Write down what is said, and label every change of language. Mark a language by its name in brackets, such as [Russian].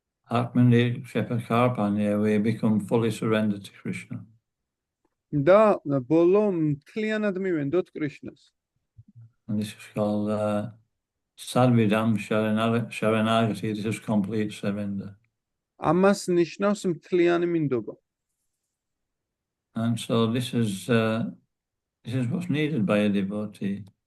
[English] Atmani Shepakarpanya, we become fully surrendered to Krishna. [Georgian] და ბოლო მთლიანად მივენდოთ კრიშნას. [English] And this is called Sarvidam Sharanagati, this is complete surrender. [Georgian] ამას ნიშნავს მთლიანი მინდობა. [English] And so this is what's needed by a devotee.